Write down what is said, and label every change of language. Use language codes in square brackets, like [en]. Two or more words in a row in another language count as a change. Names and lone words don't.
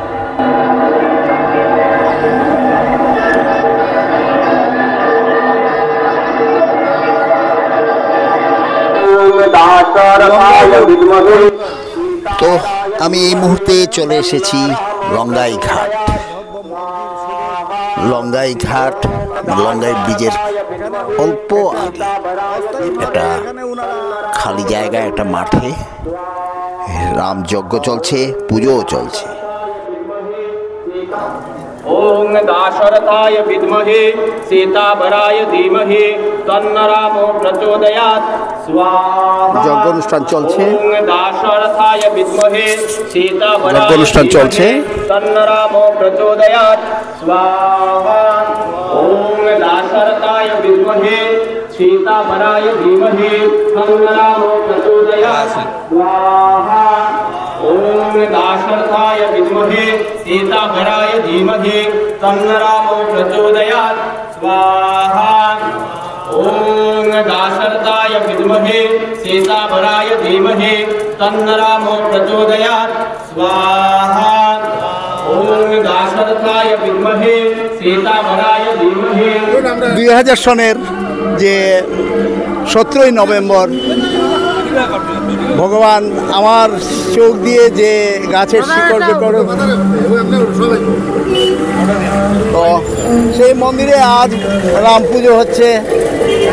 [bn] তো আমি এই মুহূর্তে চলে এসেছি লঙ্গাই ঘাট। লঙ্গাই ঘাট, লঙ্গাই ব্রিজের অল্প আগে একটা খালি জায়গায়, একটা মাঠে রাম যজ্ঞ চলছে, পুজোও চলছে। [sa] ओम दाशरथाय विद्महे सीतावराय धीमहि तन्नो रामो प्रचोदयात् स्वाहा। [bn] যজ্ঞ অনুষ্ঠান চলছে। [sa] ओम दाशरथाय विद्महे सीतावराय [bn] যজ্ঞ অনুষ্ঠান চলছে। [sa] तन्नो रामो प्रचोदयात् स्वाहा। ओम दाशरथाय विद्महे सीतावराय धीमहि तन्नो रामो प्रचोदयात् स्वाहा। ओम दाशरथाय विद्महे सीतावराय धीमहि तन्नो रामो प्रचोदयात् स्वाहा। ओम दाशरथाय विद्महे सीतावराय धीमहि तन्नो रामो प्रचोदयात् स्वाहा। ओम दाशरथाय विद्महे सीतावराय धीमहि। [bn] 2000 সনের যে 17ই নভেম্বর ভগবান আমার চোখ দিয়ে যে গাছের শিকড় বিকড়, তো সেই মন্দিরে আজ রাম পুজো হচ্ছে।